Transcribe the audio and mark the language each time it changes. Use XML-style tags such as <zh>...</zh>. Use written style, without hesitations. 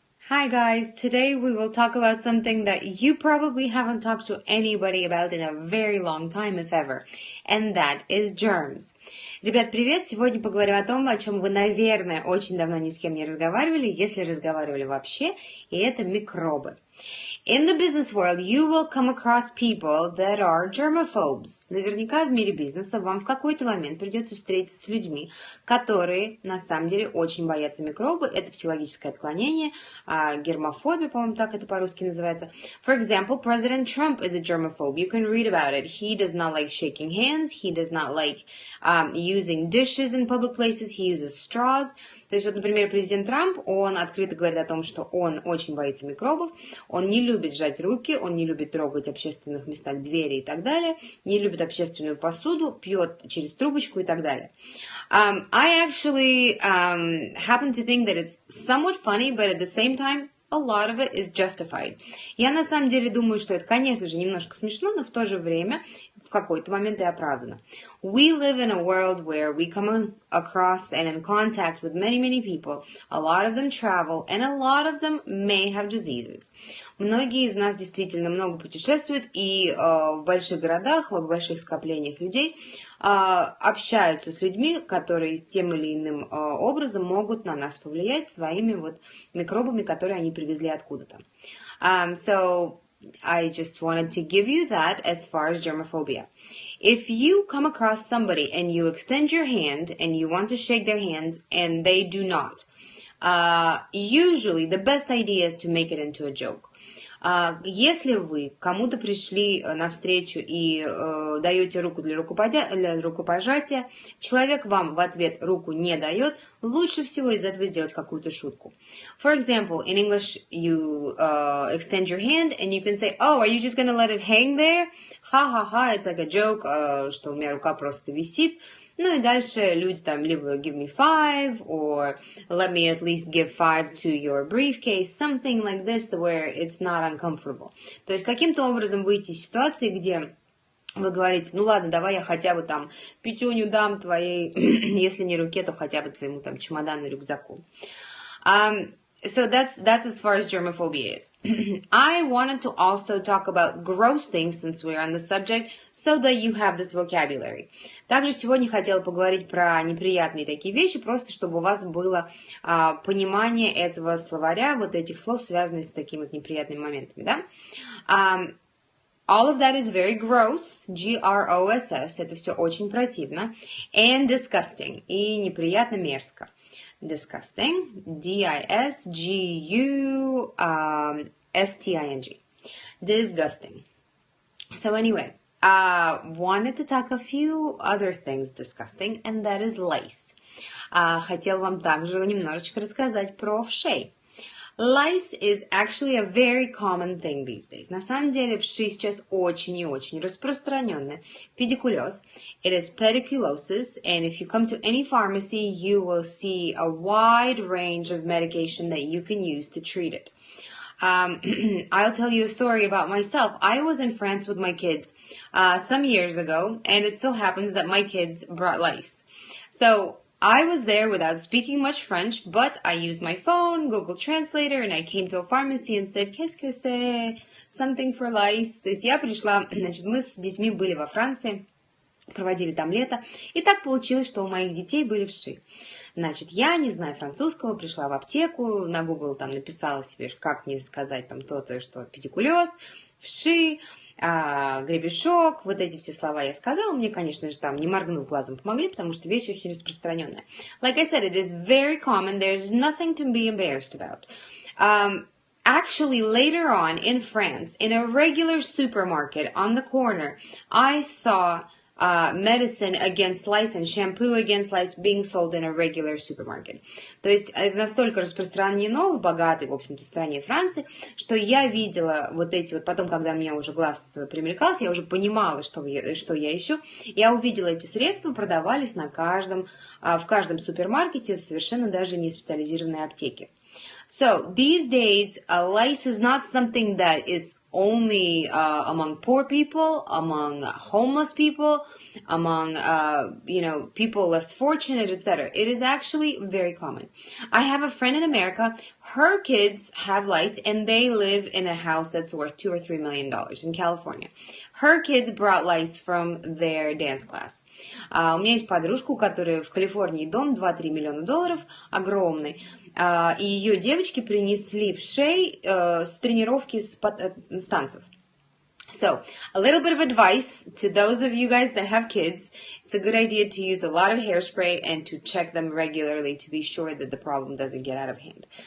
<en>Hi guys, today we will talk about something that you probably haven't talked to anybody about in a very long time, if ever, and that is germs.</en> <ru>Ребят, привет! Сегодня поговорим о том, о чем вы, наверное, очень давно ни с кем не разговаривали, если разговаривали вообще, и это микробы.</ru> <en>In the business world, you will come across people that are germaphobes.</en> <ru>Наверняка в мире бизнеса вам в какой-то момент придется встретиться с людьми, которые на самом деле очень боятся микробы. Это психологическое отклонение, гермофобия, по-моему, так это по-русски называется.</ru> <en>For example, President Trump is a germaphobe. You can read about it. He does not like shaking hands. He does not like using dishes in public places. He uses straws.</en> <ru>То есть, вот, например, президент Трамп, он открыто говорит о том, что он очень боится микробов, он не любит жать руки, он не любит трогать в общественных местах двери и так далее, не любит общественную посуду, пьет через трубочку и так далее.</ru> <en>I actually happen to think that it's somewhat funny, but at the same time, a lot of it is justified.</en> <ru>Я на самом деле думаю, что это, конечно же, немножко смешно, но в то же время в какой-то момент и оправдано.</ru> <en>We live in a world where we come across and in contact with many people. A lot of them travel, and a lot of them may have diseases.</en> <ru>Многие из нас действительно много путешествуют и в больших городах, в больших скоплениях людей общаются с людьми, которые тем или иным образом могут на нас повлиять своими вот микробами, которые они привезли откуда-то.</ru> <en>So I just wanted to give you that as far as germophobia. If you come across somebody and you extend your hand and you want to shake their hands and they do not, usually the best idea is to make it into a joke.</en> <ru>Если вы кому-то пришли навстречу и даете руку для рукопожатия, человек вам в ответ руку не дает, лучше всего из этого сделать какую-то шутку.</ru> <en>For example, in English, you extend your hand and you can say, oh, are you just gonna let it hang there?</en> <ru>Ха-ха-ха,</ru> <en>it's like a joke,</en> <ru>что у меня рука просто висит. Ну и дальше люди там либо</ru> <en>give me 5 or let me at least give 5 to your briefcase, something like this where it's not uncomfortable.</en> <ru>То есть каким-то образом выйти из ситуации, где вы говорите, ну ладно, давай я хотя бы там пятюню дам твоей, если не руке, то хотя бы твоему там чемодану, рюкзаку.</ru> <en>So that's as far as germophobia is. I wanted to also talk about gross things since we're on the subject, so that you have this vocabulary.</en> <ru>Также сегодня хотела поговорить про неприятные такие вещи, просто чтобы у вас было понимание этого словаря, вот этих слов, связанных с такими вот неприятными моментами, да?</ru> <en>All of that is very gross, G-R-O-S-S,</en> <ru>это все очень противно,</ru> <en>and disgusting,</en> <ru>и неприятно, мерзко.</ru> <en>Disgusting, D-I-S-G-U-S-T-I-N-G. Disgusting. So anyway, wanted to talk a few other things disgusting, and that is lice.</en> <ru>Хотел вам также немножечко рассказать про вшей.</ru> <en>Lice is actually a very common thing these days.</en> <ru>На самом деле вши сейчас очень и очень распространенный.</ru> <en>Pediculose. It is pediculosis, and if you come to any pharmacy, you will see a wide range of medication that you can use to treat it. I'll tell you a story about myself. I was in France with my kids some years ago, and it so happens that my kids brought lice. So I was there without speaking much French, but I used my phone, Google Translator, and I came to a pharmacy and said,</en> <fr>qu'est-ce que c'est?</fr> <en>Something for lice.</en> <ru>То есть я пришла, значит, мы с детьми были во Франции, проводили там лето, и так получилось, что у моих детей были вши. Значит, я, не знаю французского, пришла в аптеку, на Google там написала себе, как мне сказать там то-то, что педикулез, вши, гребешок, вот эти все слова я сказала, мне, конечно же, там, не моргнув глазом, помогли, потому что вещь очень распространенная.</ru> <en>Like I said, it is very common, there's nothing to be embarrassed about. Actually, later on in France, in a regular supermarket on the corner, I saw medicine against lice and shampoo against lice being sold in a regular supermarket.</en> <ru>То есть это настолько распространено в богатой, в общем-то, стране Франции, что я видела вот эти вот, потом, когда мне уже глаз примелькался, я уже понимала, что я ищу, я увидела эти средства, продавались в каждом супермаркете, в совершенно даже не специализированной аптеке.</ru> <en>So, these days, lice is not something that is only among poor people, among homeless people, among people less fortunate, etc. It is actually very common. I have a friend in America. Her kids have lice, and they live in a house that's worth $2 or $3 million in California. Her kids brought lice from their dance class.</en> <ru>У меня есть подружка, у которой в Калифорнии дом 2-3 миллиона долларов, огромный. И ее девочки принесли вшей с тренировки с танцев.</ru> <en>So, a little bit of advice to those of you guys that have kids. It's a good idea to use a lot of hairspray and to check them regularly to be sure that the problem doesn't get out of hand.</en>